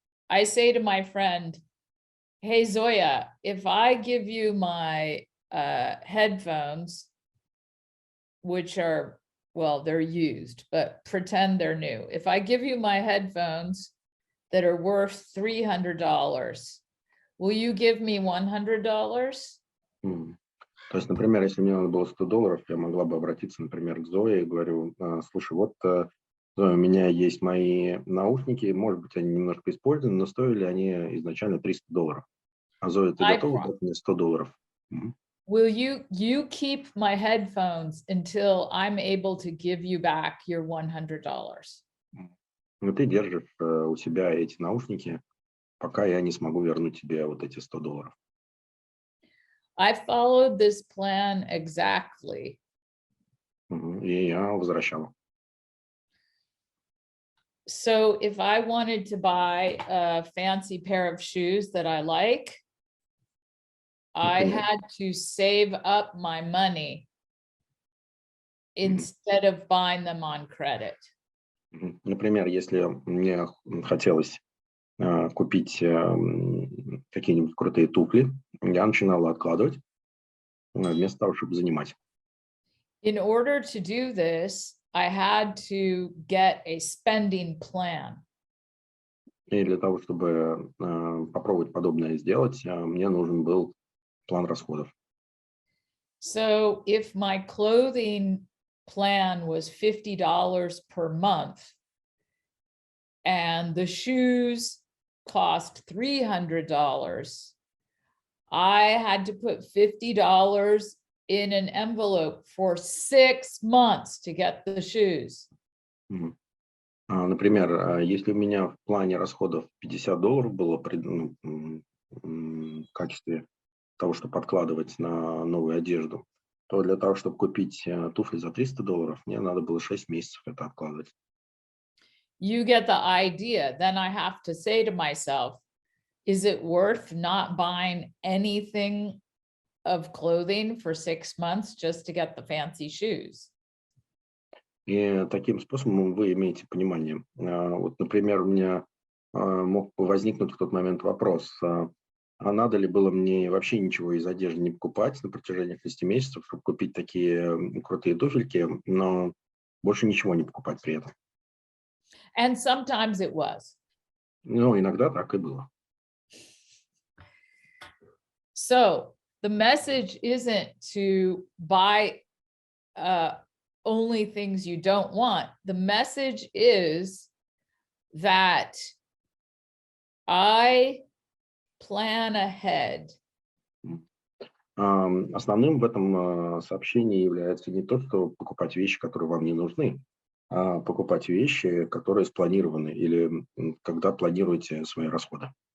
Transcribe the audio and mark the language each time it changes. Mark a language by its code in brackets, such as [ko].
[en] I say to my friend, hey, Zoya, if I give you my headphones, which are, well, they're used, but pretend they're new. If I give you my headphones that are worth $300, will you give me $100? [ru] То есть, например, если мне надо было $100, я могла бы обратиться, например, к Зое и говорю: слушай, вот, Зоя, у меня есть мои наушники, может быть, они немножко использованы, но стоили они изначально $300. А Зоя, ты готова дать мне $100? [en] Will you keep my headphones until I'm able to give you back your $100? [ru] Ну, ты держишь у себя эти наушники, пока я не смогу вернуть тебе вот эти $100. [en] I followed this plan exactly. [ru] И я возвращала. [en] So if I wanted to buy a fancy pair of shoes that I like, I had to save up my money instead of buying them on credit. [ru] Например, если мне хотелось купить какие-нибудь крутые туфли, я начинала откладывать вместо того, чтобы занимать. [en] In order to do this, I had to get a spending plan. [ru] И для того, чтобы попробовать подобное сделать, мне нужен был план расходов. [en] So if my clothing plan was $50 per month and the shoes cost $300, I had to put $50 in an envelope for 6 months to get the shoes. [ru] Например, если у меня в плане расходов $50 было в качестве того, чтобы откладывать на новую одежду, то для того, чтобы купить туфли за $300, мне надо было 6 месяцев это откладывать. [en] You get the idea. Then I have to say to myself, is it worth not buying anything of clothing for 6 months just to get the fancy shoes? [ru] И таким способом вы имеете понимание. Вот, например, у меня мог возникнуть в тот момент вопрос, а надо ли было мне вообще ничего из одежды не покупать на протяжении 6 месяцев, чтобы купить такие крутые туфельки, но больше ничего не покупать при этом. [en] And sometimes it was. [ru] Ну, иногда так и было. [en] So the message isn't to buy only things you don't want. The message is that I plan ahead. [ru] Основным в этом сообщении является не то, что покупать вещи, которые вам не нужны, а покупать вещи, которые спланированы, или когда планируете свои расходы.